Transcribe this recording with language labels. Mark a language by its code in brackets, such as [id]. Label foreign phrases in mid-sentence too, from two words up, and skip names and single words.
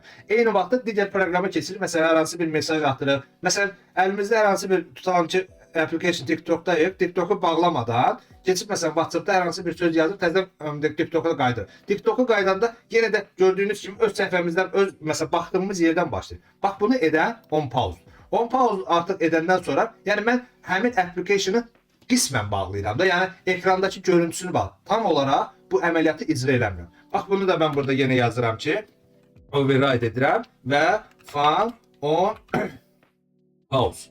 [az] Eyni vaxtda digər proqrama keçirik. Məsələn hər hansı bir mesaj atırıq. Məsələn əlimizdə hər hansı bir tutalım ki application TikTok'dayıq. TikTok'u bağlamadan keçib məsələn WhatsApp'da hər hansı bir söz yazıb təzədən TikTok'a qayıdırıq. TikTok'a qaydanda yenə də gördüyünüz kimi öz səhifəmizdən öz məsələn baxdığımız yerdən başlayır. Bax bunu edən [en] on pause. On pause [az] artıq edəndən sonra, yəni mən həmin application'ı qismən bağlayıram da, yəni ekrandakı görüntüsünü bağlayıram. Tam olaraq bu əməliyyatı icra eləmirəm. Bax bunu da mən burada yenə yazıram ki, override edirəm və [en] fan on pause.